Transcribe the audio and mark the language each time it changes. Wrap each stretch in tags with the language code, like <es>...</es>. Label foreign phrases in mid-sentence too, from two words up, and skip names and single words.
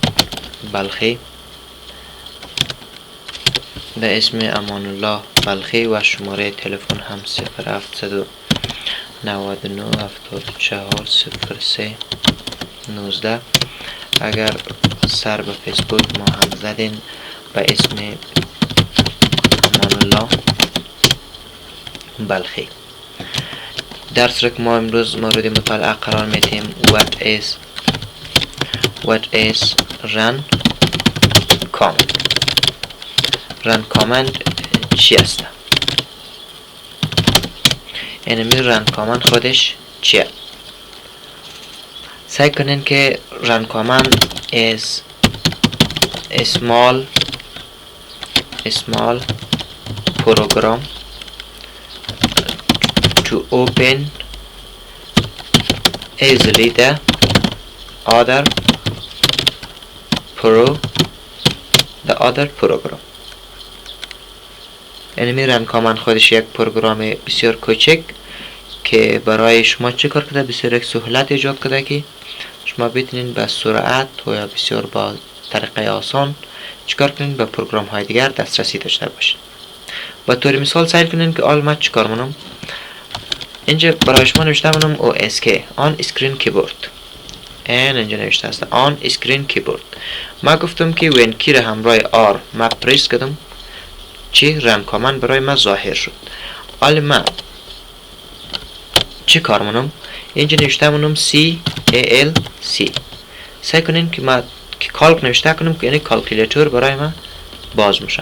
<fa>بلخی و شماره تلفن هم 0799 74 03 19. اگر سر به فیسبوک ما هم زدین به اسم امان الله بلخی. درس را که ما امروز مورد مطالعه قرار میدیم</fa> <en>what is run command</en> <fa>چی است؟ اینمی</fa> <en>run command</en> <fa>خودش چیه؟ سعی کنین که</fa> <en>run command is a small program to open easily the other program.</en> <fa>اینمی</fa> <en>run command</en> <fa>خودش یک پروگرام بسیار کوچک که برای شما چه کار کرده؟ بسیار یک سهولت ایجاد کرده که شما بتونین به سرعت و یا بسیار با طریقه آسان چیکار کنین به پروگرام های دیگر دسترسی داشته باشین. با طور مثال سعی کنین که من چیکار منم. اینجا برای شما نوشته منم</fa> <en>OSK on screen keyboard.</en> <fa>اینجا نوشته است</fa> <en>on screen keyboard.</en> <fa>ما گفتم که</fa> <en>win key</en> <fa>را همراه R ما پریس کردم چی</fa> <en>run command</en> <fa>برای ما ظاهر شد. حالا ما چی کار منم؟ اینجا نوشته منم CALC. سعی کنین که ما که کالک نوشته کنم که یعنی کالکولیتور برای ما باز میشه.</fa>